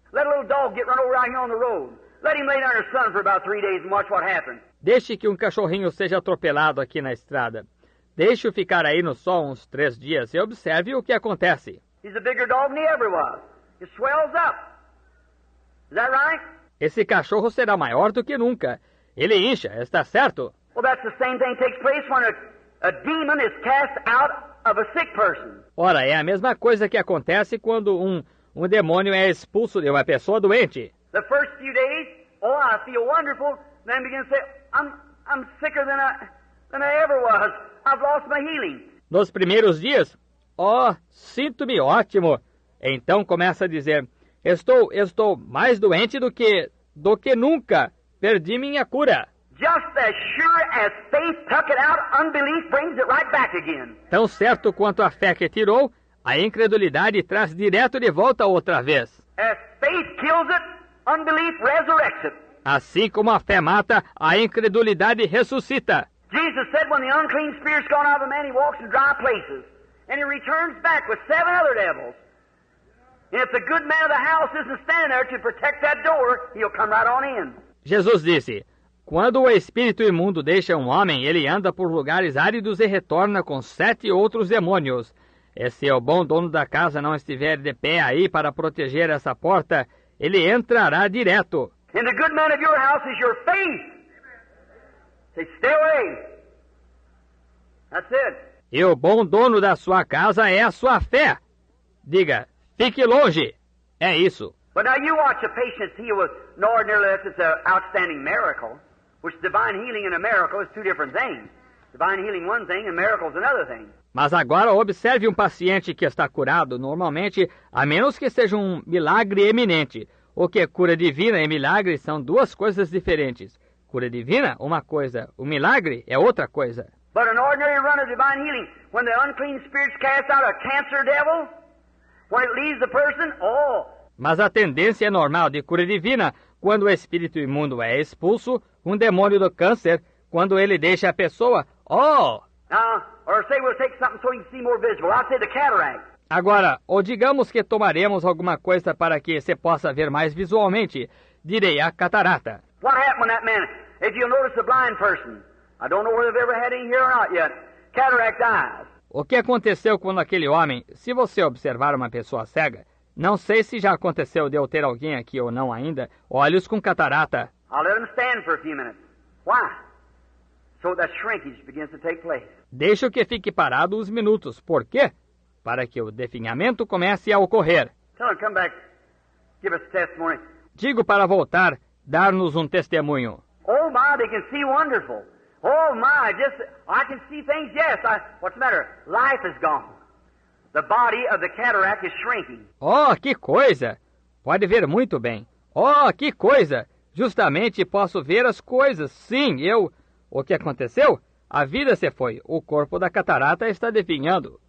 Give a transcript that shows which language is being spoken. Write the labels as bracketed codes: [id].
[en] Let a little dog get run over out here on the road. Let him lay down in the sun for about 3 days and watch what happens. [pt] Deixe que um cachorrinho seja atropelado aqui na estrada. Deixe-o ficar aí no sol uns 3 dias e observe o que acontece. [en] He's a bigger dog than he ever was. It swells up. Is that right? [pt] Esse cachorro será maior do que nunca. Ele incha, está certo? [en] Well, that's the same thing takes place when a demon is cast out of a sick person. [pt] Ora, é a mesma coisa que acontece quando um demônio é expulso de uma pessoa doente. [en] The first few days, oh, I feel wonderful. Then begin to say, I'm sicker than I ever was. I've lost my healing. [pt] Nos primeiros dias, sinto-me ótimo. Então começa a dizer, estou mais doente do que nunca. Perdi minha cura. [en] Just as sure as faith took it out, unbelief brings it right back again. [pt] Tão certo quanto a fé que tirou, a incredulidade traz direto de volta outra vez. [en] As faith kills it, unbelief resurrects it. [pt] Assim como a fé mata, a incredulidade ressuscita. [en] Jesus said when the unclean spirit's gone out of a man, he walks in dry places. And he returns back with 7 other devils. And if the good man of the house isn't standing there to protect that door, he'll come right on in. [pt] Jesus disse, quando o espírito imundo deixa um homem, ele anda por lugares áridos e retorna com 7 outros demônios. E se o bom dono da casa não estiver de pé aí para proteger essa porta, ele entrará direto. [en] And the good man of your house is your faith. Say, stay away. That's it. [pt] E o bom dono da sua casa é a sua fé. Diga, fique longe. É isso. [en] But now you watch a patient healed with no ordinary, it's an outstanding miracle, which divine healing and a miracle is 2 different things. Divine healing one thing and miracles another thing. [pt] Mas agora observe um paciente que está curado, normalmente, a menos que seja um milagre eminente. O que é cura divina e milagre são duas coisas diferentes. Cura divina, uma coisa. O milagre é outra coisa. [en] But an ordinary run of divine healing, when the unclean spirits cast out a cancer devil, when it leaves the person, [pt] Mas a tendência normal de cura divina, quando o espírito imundo é expulso, um demônio do câncer, quando ele deixa a pessoa, [en] Now, or say we'll take something so you can see more visible. I'll say the cataract. [pt] Agora, ou digamos que tomaremos alguma coisa para que você possa ver mais visualmente, direi a catarata. [en] What happened when that man, if you'll notice a blind person, I don't know whether they've ever had any here or not yet, cataract eyes. [pt] O que aconteceu quando aquele homem, se você observar uma pessoa cega, não sei se já aconteceu de eu ter alguém aqui ou não ainda, olhos com catarata. [en] I'll let him stand for a few minutes. Why? So that shrinkage begins to take place. [pt] Deixo que fique parado uns minutos. Por quê? Para que o definhamento comece a ocorrer. [en] Tell him, come back, give us a testimony. [pt] Digo para voltar, dar-nos um testemunho. [en] Oh my, they can see wonderful. Oh my, I can see things, yes. What's the matter? Life is gone. The body of the cataract is shrinking. [pt] Oh, que coisa! Pode ver muito bem. Oh, que coisa! Justamente posso ver as coisas. Sim, O que aconteceu? A vida se foi. O corpo da catarata está definhando.